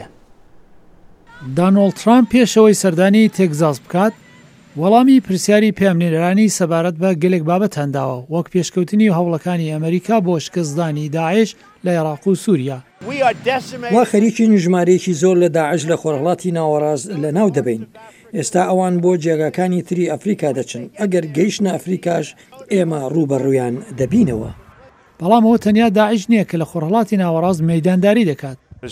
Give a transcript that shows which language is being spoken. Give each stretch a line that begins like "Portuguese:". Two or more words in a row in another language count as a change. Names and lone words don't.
Central Kurdish: Donald Trump pêşewey serdانî Texas bikat, welamî pirsyarî pêmnêrîranî sebaret be gelek babetan dawe, wek pêşkewtinî hewlekani Amerîka bo şikestdanî Daeş li Iraq û Sûriya. وا خەریکین ژمارەیەکی زۆر لە داعش لە خۆرهڵاتی ناوەڕاست لە ناو دەبین. ئێستا ئەوان بۆ جێگاکانی تری ئەفریقا دەچن ئەگەر گەیشتە ئەفریقاش ئێمە ڕوبەڕوویان دەبینەوە. بەڵام ئەوە تەنیا داعش نییە کە لە خۆرهڵاتی ناوەڕاست مەیدانداری دەکات.